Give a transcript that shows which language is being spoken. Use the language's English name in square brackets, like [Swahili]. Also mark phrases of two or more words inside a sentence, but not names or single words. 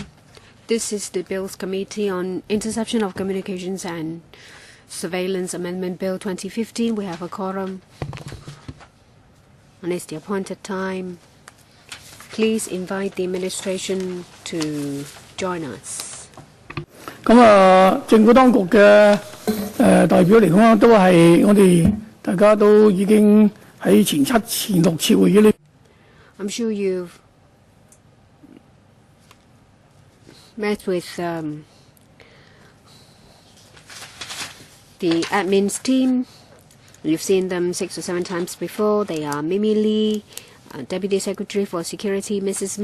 [English] This is the Bills Committee on Interception of Communications and Surveillance Amendment Bill 2015. We have a quorum, and it's the appointed time. Please invite the administration to join us. [Cantonese] 政府當局嘅代表嚟講，都係我哋大家都已經喺前6次會議裏。 [English] I'm sure you've met with the admin's team. You've seen them 6 or 7 times before. They are Mimi Lee, Deputy Secretary for Security, Mrs.